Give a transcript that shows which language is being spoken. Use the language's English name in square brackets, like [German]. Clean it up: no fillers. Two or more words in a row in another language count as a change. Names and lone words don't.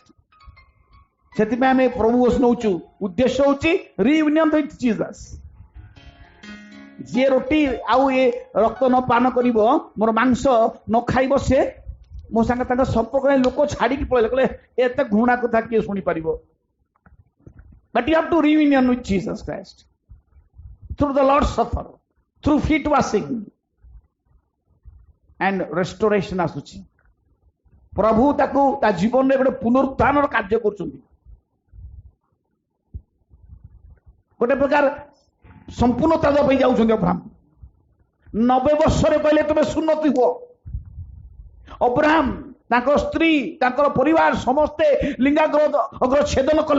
[Odia] ସେଥିପାଇଁ ଆମେ ପ୍ରଭୁ ନଉଛୁ, ଉଦ୍ଦେଶ୍ୟ ହଉଛି [English] reunion with Jesus. [Odia] ଯିଏ ରୋଟି ଆଉ ଏ ରକ୍ତ ନ ପାନ କରିବ, ମୋର ମାଂସ ନ ଖାଇବ, ସେ ମୋ ସାଙ୍ଗେ ତାଙ୍କ ସମ୍ପର୍କ ନାହିଁ। ଲୋକ ଛାଡିକି ପଳେଇଲେ, କହିଲେ ଏତେ ଘୃଣା କଥା କିଏ ଶୁଣିପାରିବ? [English] But you have to reunion with Jesus Christ through the Lord's Supper, through feet washing and restoration ଆସୁଛି। [Odia] ପ୍ରଭୁ ତାକୁ ତା ଜୀବନରେ ଗୋଟେ ପୁନରୁତ୍ଥାନର କାର୍ଯ୍ୟ କରୁଛନ୍ତି। ଗୋଟେ ପ୍ରକାର ସମ୍ପୂର୍ଣ୍ଣତା ଦେବା ପାଇଁ ଯାଉଛନ୍ତି ଅବ୍ରାହମ। 90 ବର୍ଷରେ କହିଲେ ତୁମେ ସୁନ୍ନତି ହୁଅ। ଅବ୍ରାହମ, ତାଙ୍କ ସ୍ତ୍ରୀ, ତାଙ୍କର ପରିବାର ସମସ୍ତେ ଲିଙ୍ଗାଗ୍ର ଛେଦନ କଲେ।